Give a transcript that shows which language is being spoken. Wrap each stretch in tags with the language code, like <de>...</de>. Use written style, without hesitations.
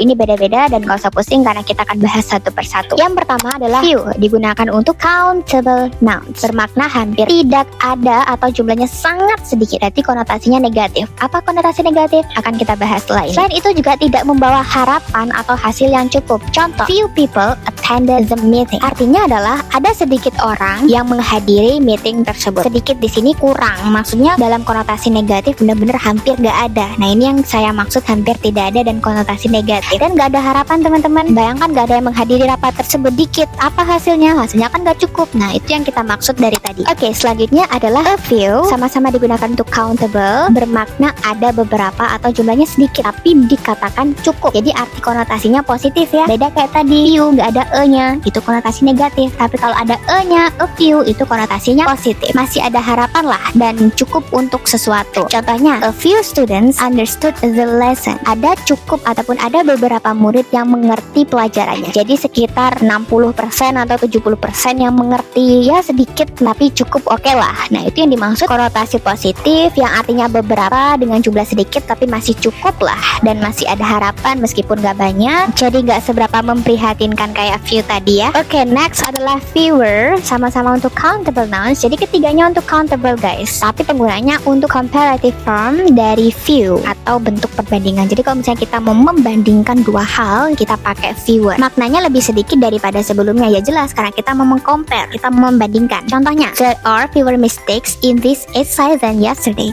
<id>Ini beda-beda dan gak usah pusing karena kita akan bahas satu persatu. Yang pertama adalah few, digunakan untuk countable nouns, bermakna hampir tidak ada atau jumlahnya sangat sedikit, berarti konotasinya negatif. Apa konotasi negatif? Akan kita bahas setelah ini. Selain itu juga tidak membawa harapan atau hasil yang cukup.</id> <en>Contoh, few people attended the meeting.</en> <id>Artinya adalah ada sedikit orang yang menghadiri meeting tersebut. Sedikit di sini kurang. Maksudnya dalam konotasi negatif benar-benar hampir gak ada. Nah ini yang saya maksud hampir tidak ada dan konotasi negatif. Dan gak ada harapan teman-teman. Bayangkan gak ada yang menghadiri rapat tersebut dikit. Apa hasilnya? Hasilnya kan gak cukup. Nah itu yang kita maksud dari tadi. Oke, selanjutnya adalah a few. Sama-sama digunakan untuk countable. Bermakna ada beberapa atau jumlahnya sedikit tapi dikatakan cukup. Jadi arti konotasinya positif ya. Beda kayak tadi, few nggak ada e-nya, itu konotasi negatif. Tapi kalau ada e-nya, a few, itu konotasinya positif. Masih ada harapan lah dan cukup untuk sesuatu.</id> <en>Contohnya, a few students understood the lesson.</en> <id>Ada cukup ataupun ada beberapa murid yang mengerti pelajarannya. Jadi sekitar 60% atau 70% yang mengerti, ya sedikit tapi cukup oke lah. Nah itu yang dimaksud konotasi positif yang artinya beberapa dengan jumlah sedikit tapi masih cukup lah dan masih ada harapan meskipun gak banyak, jadi gak seberapa memprihatinkan kayak few tadi ya. Oke, next adalah fewer, sama-sama untuk countable nouns. Jadi ketiganya untuk countable guys, tapi penggunanya untuk comparative form dari few atau bentuk perbandingan. Jadi kalau misalnya kita mau membandingkan dua hal, kita pakai fewer. Maknanya lebih sedikit daripada sebelumnya, ya jelas karena kita mau meng-compare, kita mau membandingkan.</id> <en>Contohnya, there are fewer mistakes in this essay than yesterday.</en>